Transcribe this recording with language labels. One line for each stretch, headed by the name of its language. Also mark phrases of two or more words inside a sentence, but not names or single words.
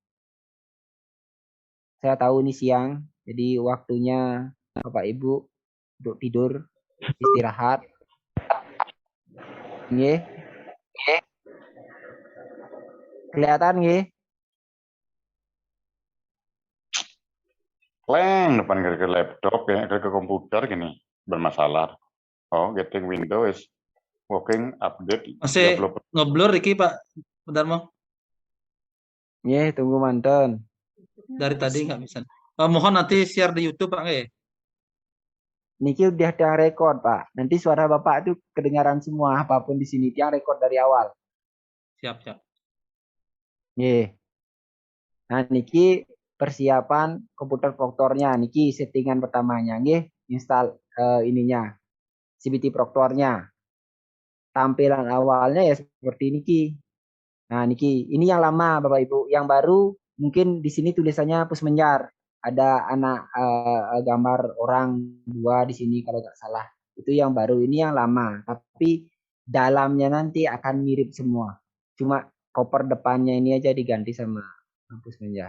Indonesian: Saya tahu ini siang, jadi waktunya Bapak Ibu untuk tidur, istirahat. Nggih. Kelihatan nggih? Kleng depan ke laptop ya, ke komputer gini bermasalah.
English: Oh, getting Windows working update
Indonesian: Masih 30%. ngeblur Riki Pak Darmo. Nggih, tunggu manten. Dari tadi nggak bisa. Mohon nanti share di YouTube Pak nggih. Niki udah ada record Pak. Nanti suara Bapak itu kedengaran semua apapun di sini. Dia record dari awal. Siap. Nggih. Nah, niki persiapan komputer Proctornya. Niki settingan pertamanya. Nggih, install ininya. CBT Proctornya. Tampilan awalnya ya seperti niki. Nah, niki. Ini yang lama Bapak Ibu. Yang baru mungkin di sini tulisannya Pusmenjar. Ada anak gambar orang 2 di sini kalau nggak salah. Itu yang baru. Ini yang lama. Tapi dalamnya nanti akan mirip semua. Cuma cover depannya ini aja diganti sama Pusmenjar.